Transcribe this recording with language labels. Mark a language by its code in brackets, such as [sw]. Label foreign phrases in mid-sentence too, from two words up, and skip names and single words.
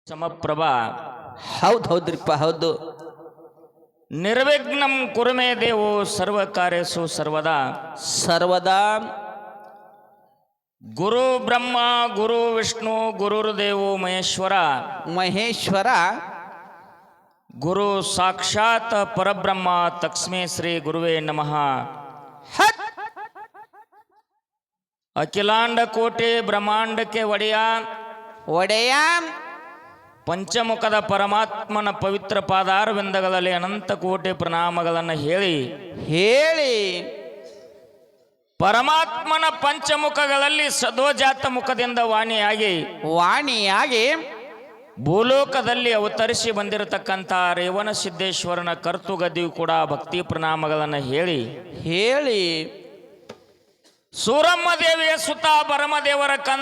[sa] ಸಮಪ್ರಭಾ [kn] ಹೌದ್ರಿಪ್ಪ ಹೌದು. [sa] ನಿರ್ವಿಘ್ನಂ ಕುರುಮೇ ದೇವೋ ಸರ್ವ ಕಾರ್ಯಸು ಸರ್ವದಾ. ಸರ್ವದಾ ಗುರು ಬ್ರಹ್ಮ ಗುರು ವಿಷ್ಣು ಗುರುರ್ದೇವೋ ಮಹೇಶ್ವರ. ಮಹೇಶ್ವರ ಗುರು ಸಾಕ್ಷಾತ್ ಪರಬ್ರಹ್ಮ ತಸ್ಮೈ ಶ್ರೀ ಗುರುವೇ ನಮಃ. ಹತ್ [kn] ಅಖಿಲಾಂಡ ಕೋಟಿ ಬ್ರಹ್ಮಾಂಡಕ್ಕೆ ಒಡೆಯ ಪಂಚಮುಖದ ಪರಮಾತ್ಮನ ಪವಿತ್ರ ಪಾದಾರವಿಂದಗಳಲ್ಲಿ ಅನಂತ ಕೋಟಿ ಪ್ರಣಾಮಗಳನ್ನು ಹೇಳಿ ಪರಮಾತ್ಮನ ಪಂಚಮುಖಗಳಲ್ಲಿ ಸದೋಜಾತ ಮುಖದಿಂದ ವಾಣಿಯಾಗಿ ಭೂಲೋಕದಲ್ಲಿ ಅವತರಿಸಿ ಬಂದಿರತಕ್ಕಂಥ ರೇವಣ ಸಿದ್ದೇಶ್ವರನ ಕರ್ತುಗದಿಯು ಕೂಡ ಭಕ್ತಿ ಪ್ರಣಾಮಗಳನ್ನು ಹೇಳಿ ಸೂರಮ್ಮ ದೇವಿಯ ಸುತ ಭರಮದೇವರ ಕಂದ